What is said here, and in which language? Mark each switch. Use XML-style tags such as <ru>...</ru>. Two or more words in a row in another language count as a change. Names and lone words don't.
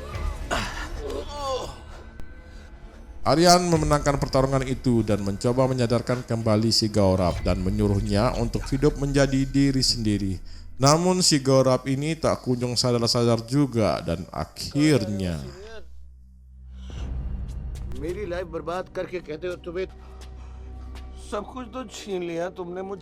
<id>Aryan memenangkan pertarungan itu dan mencoba menyadarkan kembali si Gaurav dan menyuruhnya untuk hidup menjadi diri sendiri. Namun si Gaurav ini tak kunjung sadar-sadar juga dan akhirnya</id> <hi>मेरी लाइफ बर्बाद करके कहते हो तुम्हें सब कुछ तो छीन लिया तुमने मुझसे।</hi>